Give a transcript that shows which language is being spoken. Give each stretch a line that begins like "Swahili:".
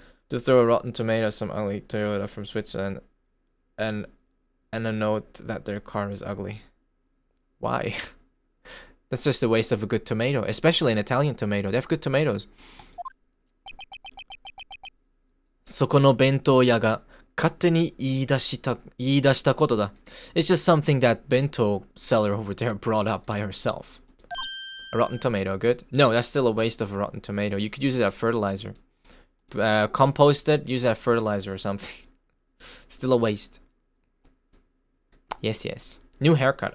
English: To throw a rotten tomato, some ugly Toyota from Switzerland, and a note that their car is ugly. Why? That's just a waste of a good tomato, especially an Italian tomato. They have good tomatoes.
Japanese: そこの弁当屋が勝手に言い出したことだ.
English: It's just something that bento seller over there brought up by herself. A rotten tomato, good? No, that's still a waste of a rotten tomato. You could use it as fertilizer. Compost it, use it as fertilizer or something. Still a waste. Yes, yes. New haircut.